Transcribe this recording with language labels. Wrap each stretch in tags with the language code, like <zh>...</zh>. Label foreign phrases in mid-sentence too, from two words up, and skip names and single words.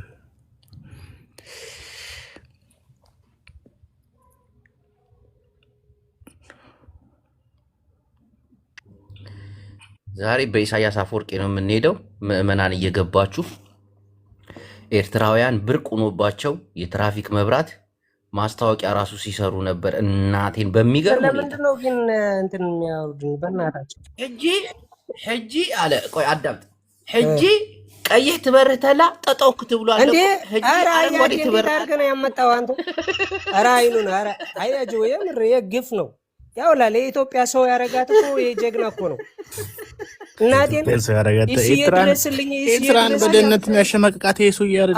<am>ዛሬ በኢሳያስ አፈወርቂ ነው የምንሄደው። ምዕመናን እየገባችሁ ኤርትራውያን ብርቅ ሆኖባቸው የትራፊክ መብራት ማስታወቂያ ራሱ ሲሰሩ ነበር። እናቴን በሚገርም ለምንድን ነው ግን እንትን የሚያወርዱን? በእናታቸው</am> <ti>ሕጂ</ti> <am>አለ። ቆይ አዳምጥ።</am> <ti>ሕጂ ቀይህ ትበርህ ተላ ጠጠውክ ትብሏል</ti> <am>እንዴ? ኧረ አያጅ እንዴት አድርገህ ነው ያመጣው አንተ? ኧረ አይኑን ኧረ አያጅ የምር የግፍ ነው። ያው ለኢትዮጵያ ሰው ያረጋት እኮ የጀግና እኮ ነው። እናቴን ኤርትራን በደህንነት የሚያሸማቅቃት የሱ እያደረገ</am>